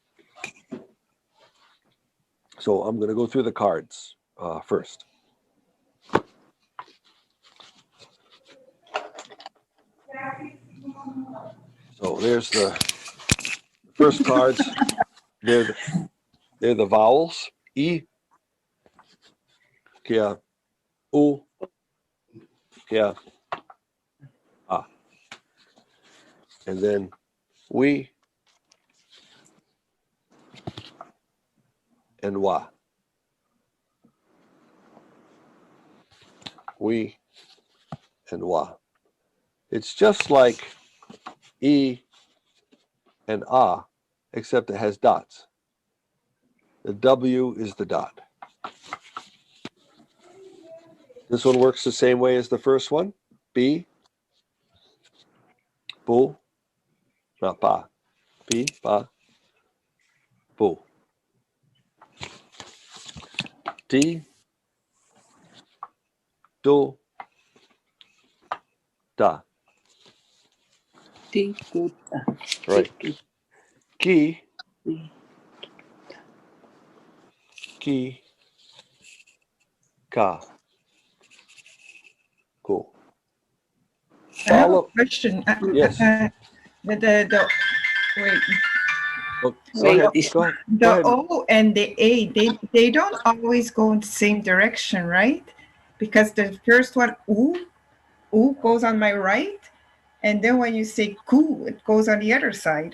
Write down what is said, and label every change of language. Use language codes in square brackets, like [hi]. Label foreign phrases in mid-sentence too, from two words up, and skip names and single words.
[en] So I'm going to go through the cards first. So there's the first cards. They're the vowels. E, kia, U, kia, A. And then we and wa. We and wa. It's just like E and A, except it has dots. The W is the dot. This one works the same way as the first one. B, bu, not ba. B, ba, bu. D, do, da. D, do, da. Right. D, Ki, D. ki, ka. Cool. I have a Follow. question. Yes. Wait, Go Wait, ahead. this- Go ahead. the Go ahead. O and the A, they don't always go in the same direction, right? Because the first one, oo goes on my right, and then when you say ku, it goes on the other side.